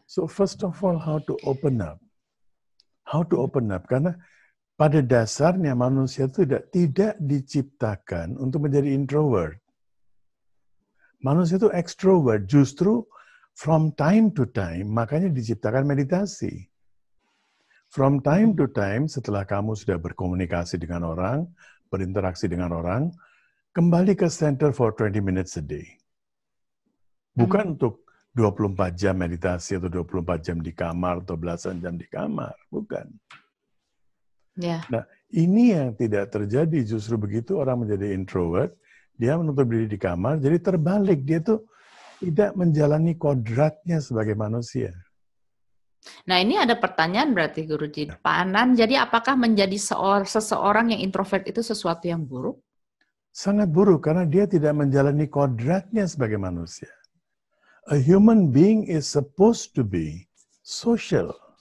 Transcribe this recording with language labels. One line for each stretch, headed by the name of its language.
English: So first of all, how to open up. How to open up?
Indonesian: Karena pada dasarnya manusia itu tidak diciptakan untuk menjadi introvert. Manusia itu extrovert. Justru
English: from time to time,
Indonesian: makanya diciptakan meditasi.
English: From time to time,
Indonesian: setelah kamu sudah berkomunikasi dengan orang, berinteraksi dengan orang, kembali ke center
English: for 20 minutes a day.
Indonesian: Bukan untuk 24 jam meditasi atau 24 jam di kamar atau belasan jam di kamar. Bukan. Nah, ini yang tidak terjadi. Justru begitu orang menjadi introvert, dia menutup diri di kamar, jadi terbalik. Dia tuh tidak menjalani kodratnya sebagai manusia. Nah, ini ada pertanyaan berarti Guruji. Pak Anand, jadi apakah menjadi seseorang yang introvert itu sesuatu yang buruk? Sangat buruk, karena dia tidak menjalani kodratnya sebagai manusia.
English: A human being is supposed to be social.